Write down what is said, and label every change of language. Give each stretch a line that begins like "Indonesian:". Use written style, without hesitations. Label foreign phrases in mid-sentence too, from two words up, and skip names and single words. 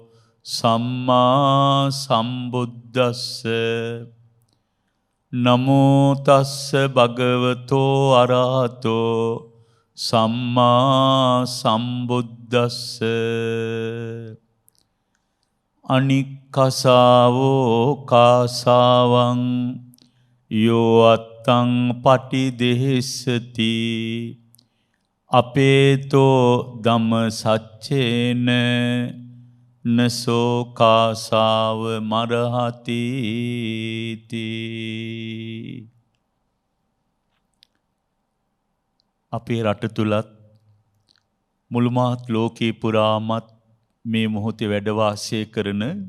Pali: සම්මා සම්බුද්දස්ස නමෝ තස්ස භගවතෝ අරහතෝ සම්මා සම්බුද්දස්ස අනික්කසාවෝ කාසාවං යෝ අත්තං පටිදෙහෙස්සති අපේතෝ ධම්ම සච්චේන නසෝ කාසාව මරහති තී.
Sinhala: අපේ රට තුලත් මුළු මහත් ලෝකේ පුරාමත් මේ මොහොතේ වැඩ වාසය කරන